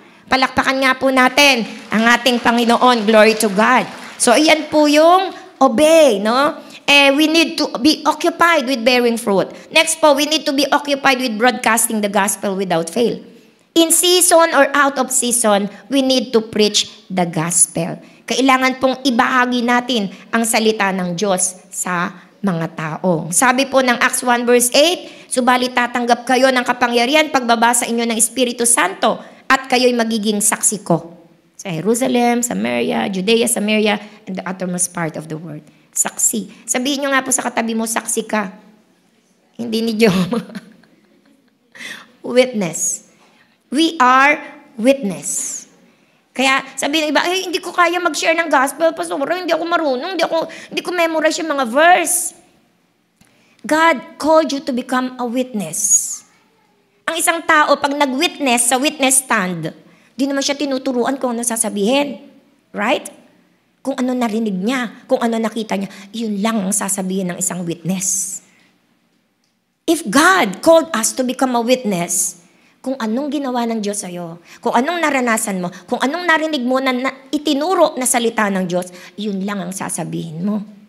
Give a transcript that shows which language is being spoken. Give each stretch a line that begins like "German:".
Filipino: Palakpakan nga po natin ang ating Panginoon.
English: Glory to God.
Filipino: So, iyan po yung obey, no?
English: we need to be occupied with bearing fruit. Next po, we need to be occupied with broadcasting the gospel without fail. In season or out of season, we need to preach the gospel.
Filipino: Kailangan pong ibahagi natin ang salita ng Diyos sa mga tao. Sabi po ng Acts 1 verse 8, subalit tatanggap kayo ng kapangyarihan pagbaba sa inyo ng Espiritu Santo at kayo'y magiging saksi ko sa Jerusalem, Samaria, Judea, Samaria,
English: and the uttermost part of the world.
Filipino: Saksi. Sabihin nyo nga po sa katabi mo, saksi ka. Hindi ni Joe.
English: Witness. We are witness.
Filipino: Kaya sabihin ng iba, hindi ko kaya mag-share ng gospel, Pastor, hindi ako marunong, hindi ko memorize yung mga verse.
English: God called you to become a witness.
Filipino: Ang isang tao, pag nag-witness sa witness stand, di naman siya tinuturuan kung ano sasabihin.
English: Right?
Filipino: Kung ano narinig niya, kung ano nakita niya, yun lang ang sasabihin ng isang witness.
English: If God called us to become a witness,
Filipino: kung anong ginawa ng Diyos sa'yo, kung anong naranasan mo, kung anong narinig mo na itinuro na salita ng Diyos, yun lang ang sasabihin mo.